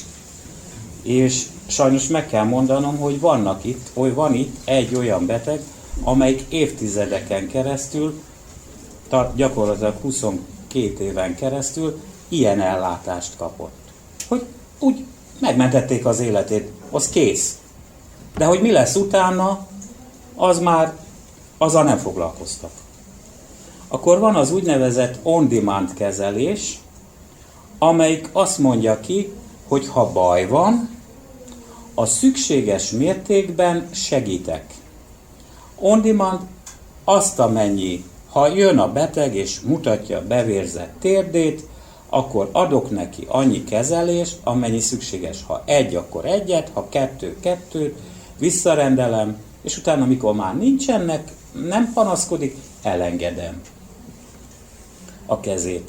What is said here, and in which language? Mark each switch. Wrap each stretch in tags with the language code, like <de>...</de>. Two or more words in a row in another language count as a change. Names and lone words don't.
<hu>És sajnos meg kell mondanom, hogy van itt egy olyan beteg, amelyik évtizedeken keresztül, gyakorlatilag 22 éven keresztül ilyen ellátást kapott. Hogy úgy megmentették az életét, az kész. De hogy mi lesz utána, azzal nem foglalkoztak. Akkor van az úgynevezett on-demand kezelés, amelyik azt mondja ki, hogy ha baj van, a szükséges mértékben segítek. On-demand azt amennyi, ha jön a beteg és mutatja a bevérzett térdét, akkor adok neki annyi kezelést, amennyi szükséges. Ha 1, akkor 1-et, ha 2, 2-t, visszarendelem, és utána, amikor már nincsenek, nem panaszkodik, elengedem a kezét.</hu>